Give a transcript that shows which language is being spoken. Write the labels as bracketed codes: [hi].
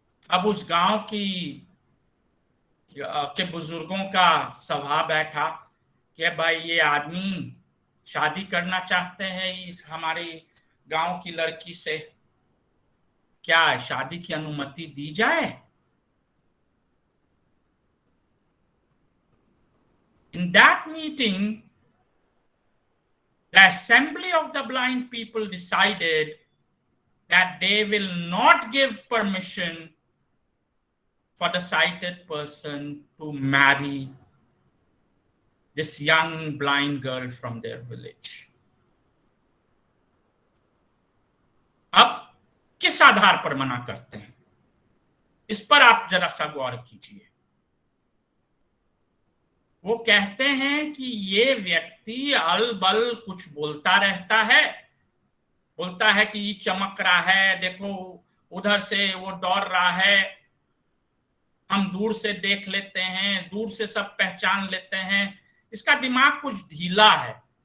[hi] अब उस गांव के बुजुर्गों का सभा बैठा कि भाई ये आदमी शादी करना चाहते हैं इस हमारी गांव की लड़की से, क्या शादी की अनुमति दी जाए? [en] In that meeting, the assembly of the blind people decided that they will not give permission for the sighted person to marry this young blind girl from their village. [hi] अब किस आधार पर मना करते हैं, इस पर आप जरा सा गौर कीजिए। वो कहते हैं कि ये व्यक्ति अलबल कुछ बोलता रहता है, बोलता है कि ये चमक रहा है, देखो उधर से वो दौड़ रहा है, हम दूर से देख लेते हैं, दूर से सब पहचान लेते हैं, इसका दिमाग कुछ ढीला है।